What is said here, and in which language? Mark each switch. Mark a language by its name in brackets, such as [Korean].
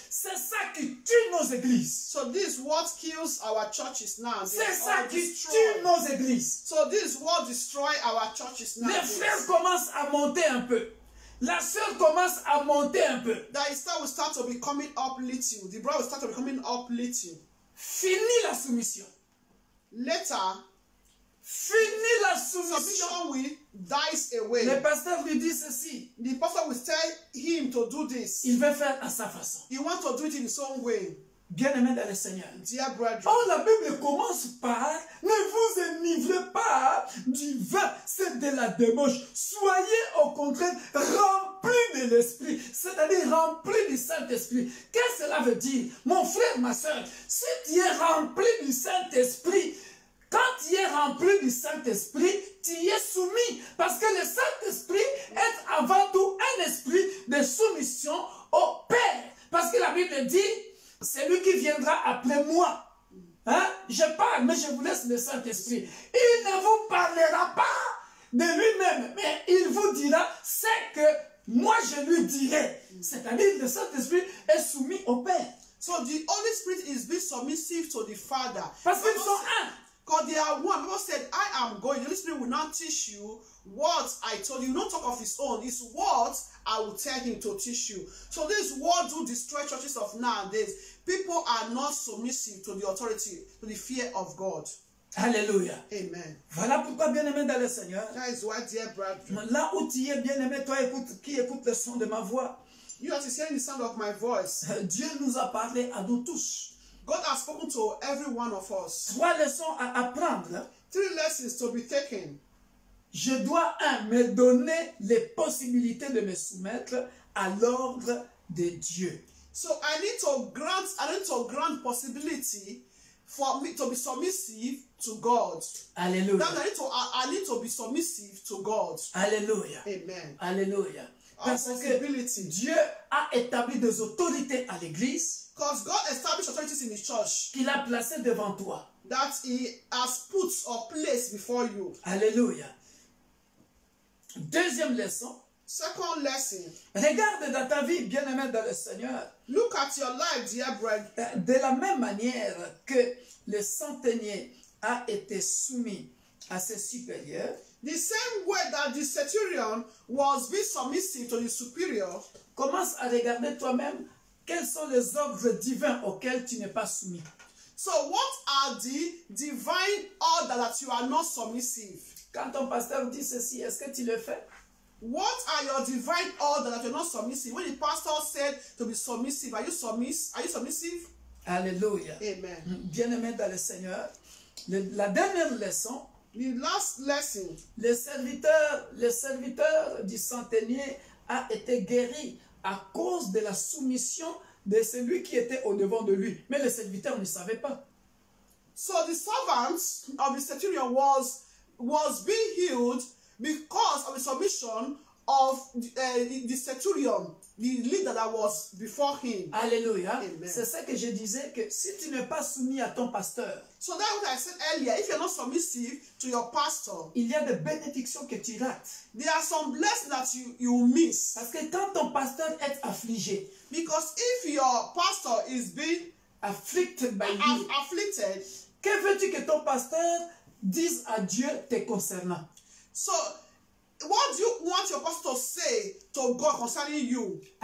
[French] C'est ça qui tue nos églises. [English] So this is what kills our churches now. [French] C'est ça qui tue nos églises. [English] So this is what destroy our churches now. [French] Les frères commencent à monter un peu. La sœur commence à monter un peu. [English] That will start to be coming up little. The brother will start to be coming up little. [French] Fini la soumission. [English] Later, [French] Fini la soumission. [English] submission will dies away. [French] Le pasteur lui dit ceci. [English] The pastor will tell him to do this. [French] Il veut faire à sa façon. [English] He wants to do it in his own way. [French] Bien-aimé dans le Seigneur. [English] Dear brethren. [French] Oh, la Bible commence par ne vous enivrez pas du vin, c'est de la débauche. Soyez au contraire remplis de l'esprit, c'est-à-dire remplis du Saint-Esprit. Qu'est-ce que cela veut dire? Mon frère, ma soeur, si tu es rempli du Saint-Esprit, quand tu es rempli du Saint-Esprit, tu y es soumis. Parce que le Saint-Esprit est avant tout un esprit de soumission au Père. Parce que la Bible dit, c'est lui qui viendra après moi. Hein? Je parle, mais je vous laisse le Saint-Esprit. Il ne vous parlera pas de lui-même, mais il vous dira ce que moi je lui dirai. C'est-à-dire que le Saint-Esprit est soumis au Père. [English] So the Holy Spirit is being submissive to the Father. [French] Parce qu'ils sont un. [English] Because they are one. People said, I am going. The Holy Spirit will not teach you what I told you. He will not talk of his own. It's what I will tell him to teach you. So this what do destroy churches of nowadays. People are not submissive to the authority, to the fear of God. [French] Alléluia. Amen. Voilà pourquoi, bien-aimé dans le Seigneur, [English] That is why, dear brethren, [French] là où tu es, bien-aimé, toi qui écoute le son de ma voix, [English] you are hearing the sound of my voice. [French] Dieu nous a parlé à nous tous. [English] God has spoken to every one of us. [French] 3 leçons à apprendre. [English] 3 lessons to be taken. [French] Je dois, me donner les possibilités de me soumettre à l'ordre de Dieu. [English] So I need to grant possibility for me to be submissive to God. [French] Alléluia. [English] That I need to be submissive to God. [French] Alléluia. Amen. Alléluia. Parce que Dieu a établi des autorités à l'église. [English] Because God established authorities in his church. [French] Qu'il a placées devant toi. [English] That he has put or placed before you. [French] Alléluia. Deuxième leçon. [English] Second lesson. [French] Regarde dans ta vie, bien-aimé dans le Seigneur. [English] Look at your life, dear brethren. [French] De la même manière que le centenier a été soumis à ses supérieurs. [English] The same way that the centurion was being submissive to the superior. [French] Commence à regarder toi-même quels sont les ordres divins auxquels tu n'es pas soumis. [English] So what are the divine orders that you are not submissive? [French] Quand ton pasteur dit ceci, est-ce que tu le fais? [English] What are your divine orders that you're not submissive? When the pastor said to be submissive, are you submissive? [French] Alléluia. Amen. Bien-aimé dans le Seigneur, la dernière leçon, [English] the last lesson, [French] le serviteur du centenier a été guéri à cause de la soumission de celui qui était au devant de lui. Mais le serviteur ne savait pas. [English] So the servant of the centurion was being healed because of the submission of the centurion, the leader that was before him. [French] Alléluia. C'est ça que je disais, que si tu n'es pas soumis à ton pasteur, [English] so that's what I said earlier. If you're not submissive to your pastor, [French] il y a des bénédictions que tu rates. [English] There are some blessings that you miss. [French] Parce que quand ton pasteur est affligé, [English] because if your pastor is being afflicted by you, afflicted, [French] que veux-tu que ton pasteur dise à Dieu te concernant? [English] So, what do you want your pastor to say to God concerning you?